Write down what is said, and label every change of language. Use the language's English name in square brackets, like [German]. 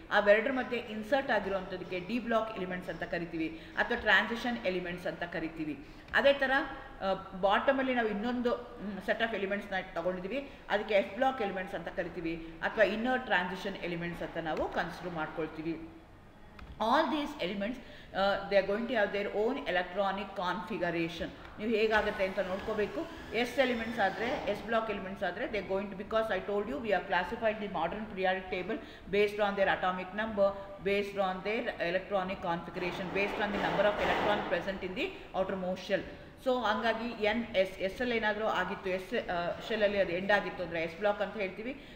[Kannada] ಅವೆರಡರ ಮಧ್ಯೆ insert ಆಗಿರುವಂಥದ್ದಕ್ಕೆ D block elements ಅಂತ ಕರಿತೀವಿ, ಅಥವಾ ಟ್ರಾನ್ಸಿಷನ್ ಎಲಿಮೆಂಟ್ಸ್ ಅಂತ ಕರಿತೀವಿ. ಅದೇ ಥರ ಬಾಟಮಲ್ಲಿ ನಾವು ಇನ್ನೊಂದು ಸೆಟ್ ಆಫ್ ಎಲಿಮೆಂಟ್ಸ್ನ ತಗೊಂಡಿದ್ದೀವಿ, ಅದಕ್ಕೆ ಎಫ್ ಬ್ಲಾಕ್ ಎಲಿಮೆಂಟ್ಸ್ ಅಂತ ಕರಿತೀವಿ, ಅಥವಾ ಇನ್ನರ್ ಟ್ರಾನ್ಸಿಷನ್ ಎಲಿಮೆಂಟ್ಸ್ ಅಂತ ನಾವು ಕನ್ಸಿಡರ್ ಮಾಡ್ಕೊಳ್ತೀವಿ. [English] All these elements they are going to have their own electronic configuration. [Kannada] ನೀವು ಹೇಗಾಗುತ್ತೆ ಅಂತ ನೋಡ್ಕೋಬೇಕು. [English] s elements ಆದರೆ, [Kannada] ಎಸ್ ಬ್ಲಾಕ್ ಎಲಿಮೆಂಟ್ಸ್ ಆದರೆ [English] They going to, because I told you we are classified the modern periodic table based on their atomic number, based on their electronic configuration, based on the number of electrons present in the outermost shell. [Kannada] So ಹಂಗಾಗಿ N S L ಏನಾದರೂ ಆಗಿತ್ತು, ಶೆಲ್ಲಲ್ಲಿ ಅದು end ಆಗಿತ್ತು ಅಂದರೆ S block ಅಂತ ಹೇಳ್ತೀವಿ.